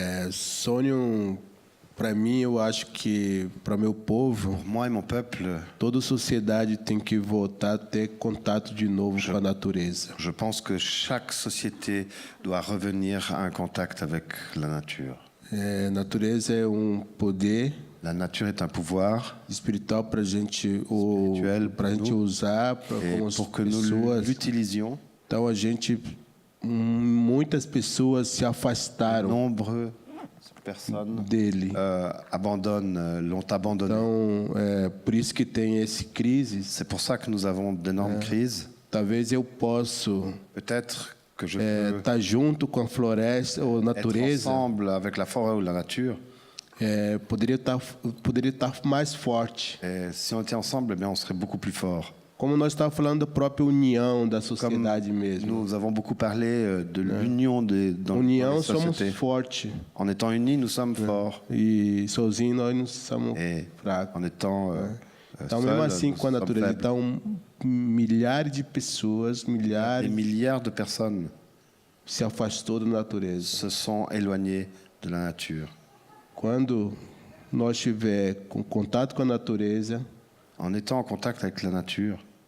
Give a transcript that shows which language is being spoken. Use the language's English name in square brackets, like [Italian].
[Portuguese] Sonho, para mim, eu acho que para meu povo, [French] pour moi et mon peuple, [Portuguese] toda sociedade tem que voltar a ter contato de novo com a natureza. [French] Je pense que chaque société doit revenir à un contact avec la nature. [Portuguese] Natureza é poder. [French] La nature est un pouvoir [Portuguese] espiritual para gente usar [French] pour que nous l'utilisions. [Portuguese] Então muitas pessoas se afastaram. [French] Nombreuses personnes [Portuguese] dele. [French] L'ont abandonné. [Portuguese] Então, por isso que tem esse crise. [French] C'est pour ça que nous avons d'énormes crises. [Portuguese] Talvez eu posso. [French] Peut-être que je peux [Portuguese] estar junto com a floresta ou natureza. [French] Être ensemble avec la forêt ou la nature. [Portuguese] Poderia estar mais forte. [French] Si on était ensemble, eh bien, on serait beaucoup plus fort. [Portuguese] Como nós estávamos falando da própria união da sociedade mesmo. [French] Nous avons beaucoup parlé de l'union dans les sociétés. [Portuguese] Somos fortes. [French] En étant unis, nous sommes forts. [Portuguese] E sozinhos nós não somos fracos. [French] En étant [Portuguese] então mesmo assim com a natureza, então milhares de pessoas, [French] des milliards de personnes [Portuguese] se afastou da natureza. [French] Se sont éloignés de la nature. [Portuguese] Quando nós estiver com contato com a natureza, [French] en étant en contact avec la nature,